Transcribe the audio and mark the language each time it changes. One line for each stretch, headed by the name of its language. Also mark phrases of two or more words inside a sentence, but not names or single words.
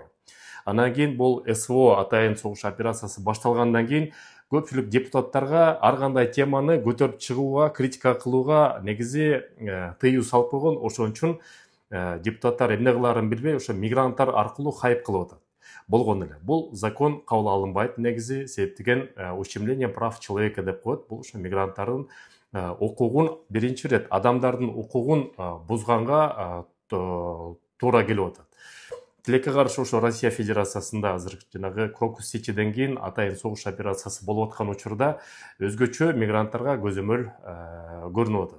Kyrgyz: Анан кийин бул СВО атайын согуш операциясы башталгандан кийин көпчүлүк депутаттарга ар кандай теманы көтөрүп чыгууга, критика кылууга негизи тыюу салып койгон. Ошон үчүн депутаттар эмне кылаарын билбей, ошо мигранттар аркылуу хайп кылып атат. Болгон эле. Бул закон кабыл алынбайт негизи, себептеген
Russian: ущемление прав человека
Kyrgyz: деп коет. Бул ошо мигранттардын укугун биринчи ирет адамдардын укугун бузганга туура келип атат. Тилекке каршы ошо Россия Федерациясында азыр жанагы Крокус Сечиден кийин атайын согуш операциясы болуп аткан учурда өзгөчө мигранттарга көзөмөл көрүнүп атат.